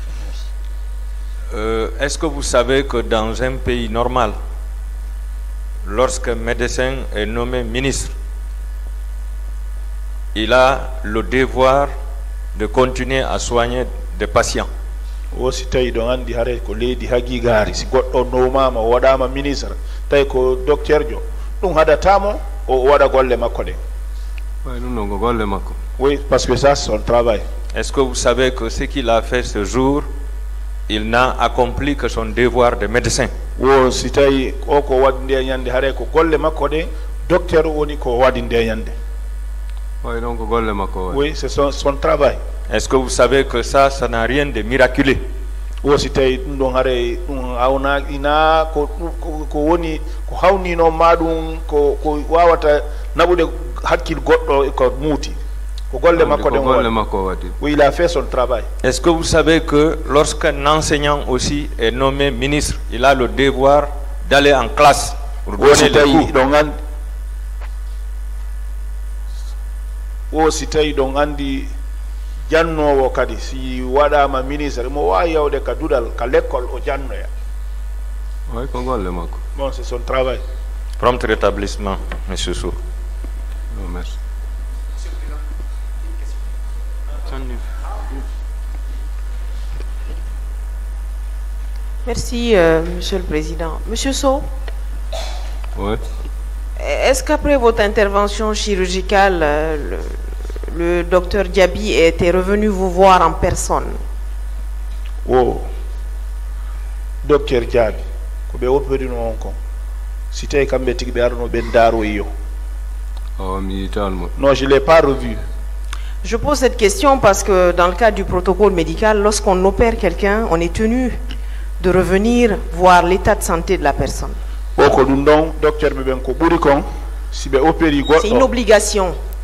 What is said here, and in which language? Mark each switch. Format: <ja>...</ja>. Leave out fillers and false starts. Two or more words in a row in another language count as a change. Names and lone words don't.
<fr>Est-ce que vous savez que dans un pays normal, lorsqu'un médecin est nommé ministre, il a le devoir de continuer à soigner des patients?</fr> <ff>Si tawi ɗon andi hare ko leydi hagigari si goɗɗo nomama o waɗama ministre tawi ko docteur jo ɗum haɗatamo o waɗa golle makko ɗe.</ff> <fr>Oui, parce que ça c'est son travail. Est-ce que vous savez que ce qu'il a fait ce jour, il n'a accompli que son devoir de médecin?</fr> <ff>Si tawi o ko waɗi nde ñande hare ko golle makko ɗe docteur woni ko waɗi nde ñande.</ff> <fr>Oui, c'est son travail. Est-ce que vous savez que ça n'a rien de miraculeux?</fr> <ff>Si tawi ɗum ɗon hare ɗum awna ina ko woni ko hawnino ma ɗum ko wawata naɓude hakkil goɗɗo ko muuti.</ff> <fr>Oui, il a fait son travail. Est-ce que vous savez que lorsqu'un enseignant aussi est nommé ministre, il a le devoir d'aller en classe pour donner les cours?</fr> <ff>Si tawi ɗon andi jannowo kadi si waɗama ministre mo wawi yawde ka dudal ka l'école o jannoya.</ff> <fr>Bon, c'est son travail. Prompt rétablissement, monsieur Sow. Merci. Merci, Monsieur le Président. Monsieur Sow. Oui. Est-ce qu'après votre intervention chirurgicale, le docteur Diaby était revenu vous voir en personne?</fr> <ff>Docteur Diaby, ko be opérino on kon. Si tawi kamɓe tigi ɓe arno ɓe daaro yo.</ff> <fr>Non, je l'ai pas revu. Je pose cette question parce que dans le cadre du protocole médical, lorsqu'on opère quelqu'un, on est tenu de revenir voir l'état de santé de la personne. C'est une obligation.</fr>